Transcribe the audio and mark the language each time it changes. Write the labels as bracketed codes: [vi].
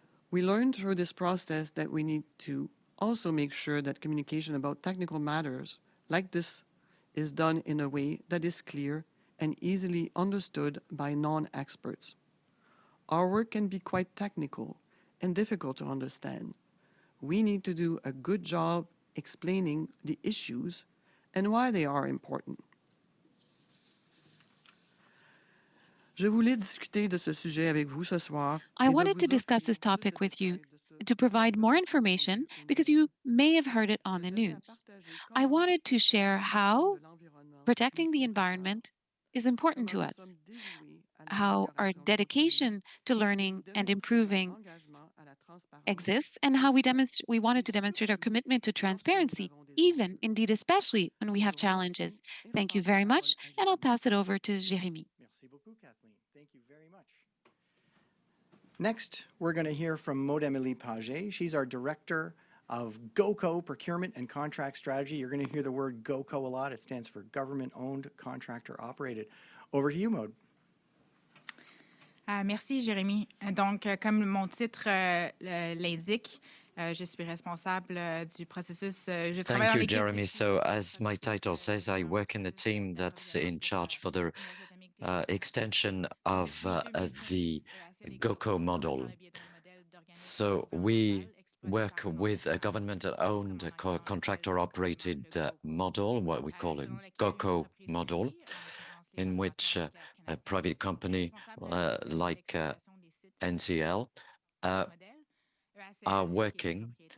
[en] We learned through this process that we need to also make sure that communication about technical matters like this is done in a way that is clear and easily understood by non-experts. Our work can be quite technical and difficult to understand. We need to do a good job explaining the issues and why they are important. [fr] Je voulais discuter de ce sujet avec vous ce soir. [en] I wanted to discuss this topic with you to provide more information because you may have heard it on the news. I wanted to share how protecting the environment is important to us, how our dedication to learning and improving exists, and how we wanted to demonstrate our commitment to transparency, even, indeed, especially when we have challenges. Thank you very much, and I'll pass it over to Jérémy. [fr] Merci beaucoup, [en] Kathleen. Thank you very much. Next, we're going to hear from Maud Émilie Paget. She's our Director of GOCO, Procurement and Contract Strategy. You're going to hear the word GOCO a lot. It stands for Government-Owned, Contractor-Operated. Over to you, Maud. [fr] Merci, Jérémy. Donc, comme mon titre l'indique, je suis responsable du processus. Je travaille dans [en] Thank you, [fr] l'équipe [en] Jeremy. So, as my title says, I work in the team that's in charge for the extension of the GOCO model. So, we work with a government-owned contractor-operated model, what we call a GOCO model, in which a private company like NCL are working.